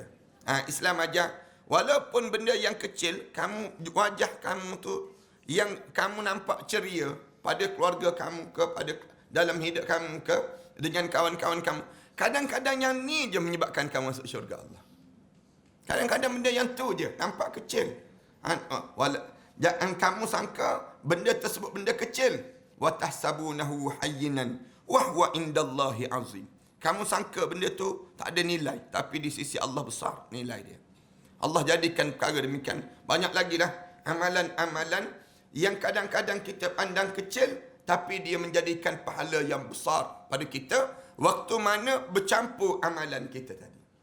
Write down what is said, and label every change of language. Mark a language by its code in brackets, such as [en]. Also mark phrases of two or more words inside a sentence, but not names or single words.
[ms] Islam ajar, walaupun benda yang kecil, wajah kamu tu, yang kamu nampak ceria pada keluarga kamu ke, pada dalam hidup kamu ke, dengan kawan-kawan kamu. Kadang-kadang yang ni je menyebabkan kamu masuk syurga Allah. Kadang-kadang benda yang tu je, nampak kecil. Jangan kamu sangka benda tersebut benda kecil. [ar] وتحسبونه هينا وهو عند الله عظيم. [ms] Kamu sangka benda tu tak ada nilai, tapi di sisi Allah besar nilai dia. Allah jadikan perkara demikian. Banyak lagi dah amalan-amalan yang kadang-kadang kita pandang kecil, tapi dia menjadikan pahala yang besar pada kita waktu mana bercampur amalan kita tadi.